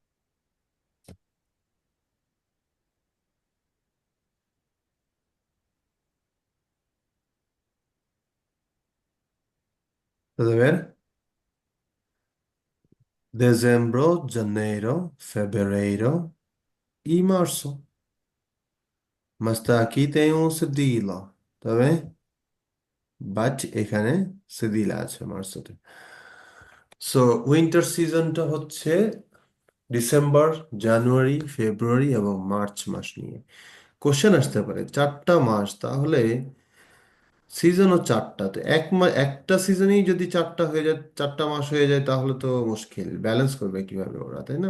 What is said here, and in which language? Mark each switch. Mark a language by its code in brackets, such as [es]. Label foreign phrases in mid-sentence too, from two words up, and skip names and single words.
[pt] Estás a ver? Dezembro, janeiro, fevereiro e março. Mas está aqui tem um cedilha, tá bem? [bn] বাট এখানে সেদিলা আছে মার্চতে। [en] so winter [bn] সিজনটা হচ্ছে ডিসেম্বর, জানুয়ারি, ফেব্রুয়ারি এবং মার্চ মাস নিয়ে। কোশ্চেন আসতে পারে চারটা মাস, তাহলে সিজনও চারটা, তো একটা সিজনেই যদি চারটা হয়ে যায়, চারটা মাস হয়ে যায়, তাহলে তো মুশকিল, ব্যালেন্স করবে কিভাবে ওরা, তাই না?